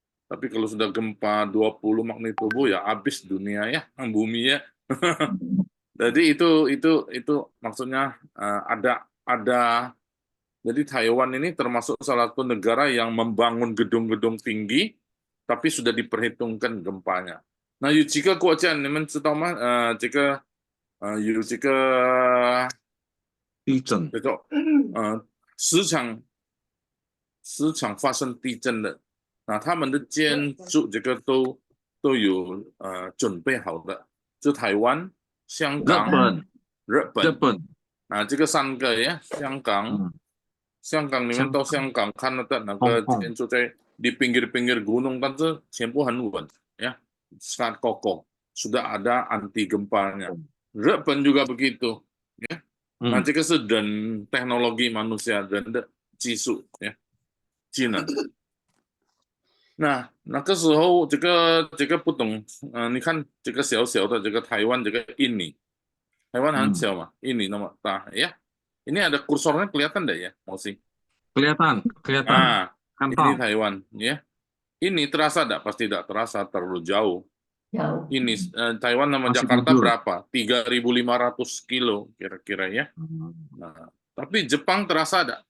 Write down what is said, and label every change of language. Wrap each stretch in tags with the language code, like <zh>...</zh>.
<id>Tapi kalau sudah gempa 20 magnitudo ya habis dunia ya, bumi ya. Jadi itu maksudnya ada. Jadi Taiwan ini termasuk salah satu negara yang membangun gedung-gedung tinggi, tapi sudah diperhitungkan gempanya.</id> <zh>Nah, 有几个国家你们知道吗？有这个地震。这个时常发生地震的，那他们的建筑这个都有准备好的，就台湾、香港、日本啊，这个3个呀，香港你们到香港看得到那个建筑在</zh> <id>di pinggir-pinggir gunung kan tuh</id> <zh>全部很稳</zh> <id>ya, sangat kokoh, sudah ada anti gempanya. Jepang juga begitu ya.</id> <zh>Nah, 这个是人</zh> <id>teknologi manusia</id> <zh>人的技术 ya, Cina. 那个时候这个不懂，你看这个小小的这个台湾这个印尼，台湾很小嘛，印尼那么大ya.</zh> <id>Ini ada kursornya kelihatan deh ya, Mosi? Kelihatan. Ah, ini Taiwan ya. Ini terasa enggak? Pasti tidak terasa, terlalu jauh. Ini Taiwan sama Jakarta berapa? 3.500 kilo kira-kira ya. Nah, tapi Jepang terasa enggak?</id>